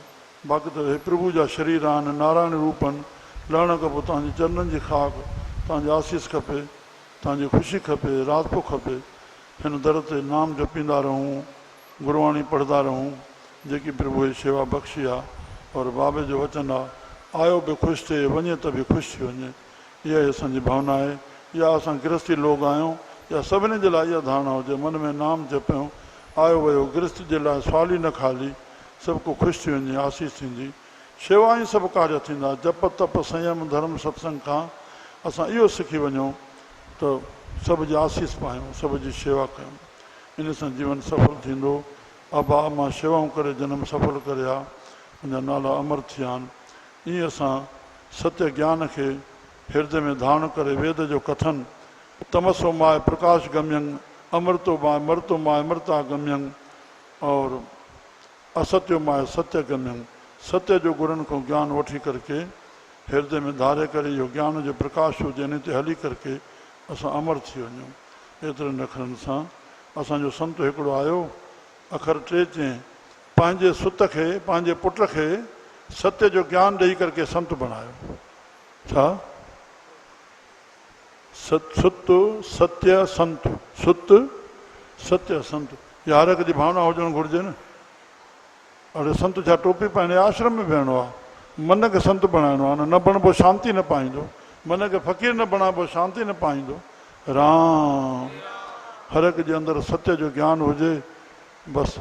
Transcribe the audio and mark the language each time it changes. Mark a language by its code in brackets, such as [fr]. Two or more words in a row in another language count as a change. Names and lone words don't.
[sd] बाक़ी त हे प्रभु जा शरीर आहिनि, नारायण रूप आहिनि। लहण खां पोइ तव्हांजे चरणनि जी खाक, तव्हांजी आसीस खपे, तव्हांजी ख़ुशी खपे, राज़पो खपे। हिन दर ते नाम जपींदा रहूं, गुरबाणी पढ़ंदा रहूं, जेकी प्रभु जी शेवा बख़्शी आहे। और बाबे जो वचन आहे, आयो बि ख़ुशि थिए, वञे त बि ख़ुशि थी वञे। इहा ई असांजी भावना आहे। या असां गृहस्थी लोग आहियूं, या सभिनी जे लाइ इहा धारणा हुजे मन में नाम जपियूं, आयो वियो गृहस्थी जे लाइ सवाल ई न खाली, सभु को ख़ुशि थी वञे, आसीस थींदी, शेवा ई सभु कार्य थींदा। जप तप संयम धर्म सत्संग खां असां इहो सिखी वञूं त सभ जी आसीस पायूं, सभ जी शेवा कयूं, इन सां जीवन सफल थींदो। अबा मां शेवाऊं करे जनम सफल करिया, मुंहिंजा नाला अमर थिया आहिनि। ईअं असां सत्य ज्ञान खे हृदय में धारण करे वेद जो कथन [sa] तमसो माय प्रकाश गम्यं अमृतो माय मृतो माय मृता गम्यं और असत्यो माय सत्य गम्यं, [sd] सत्य जो गुरनि खां ज्ञान वठी करके हृदय में धारे करे इहो ज्ञान जो प्रकाश हुजे, इन ते हली करके असां अमर थी वञूं। एतिरनि अखरनि सां असांजो संत हिकिड़ो आयो, अखर 3 चई, पंहिंजे सुत खे पंहिंजे पुट खे सत्य जो ज्ञान ॾेई करके संत बणायो। छा? सुत सत्य संत, सुत सत्य संत, इहा हर हिक जी भावना हुजणु घुरिजे न। अड़े संत छा टोपी पाइण आश्रम में वेहणो आहे? मन खे संत बणाइणो आहे न बणिबो शांती न पाईंदो, मन खे फ़क़ीर न बणाइबो शांती न पाईंदो। राम हर हिक जे अंदरि सत्य जो ज्ञान हुजे बसि।